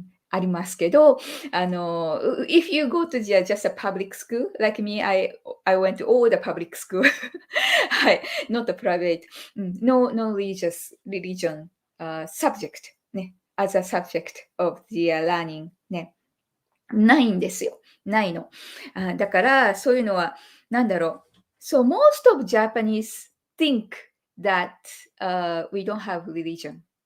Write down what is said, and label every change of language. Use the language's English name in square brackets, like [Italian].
[Japanese] ありますけど、 [English] if you go to just a public school, like me, I went to all the public school. はい。not a private. No religion subject ね。 as a subject of the learning ね。 [Japanese] ないんですよ。ないの。だから、そういうのは、なんだろう。 [English] So most of Japanese think that we don't have religion.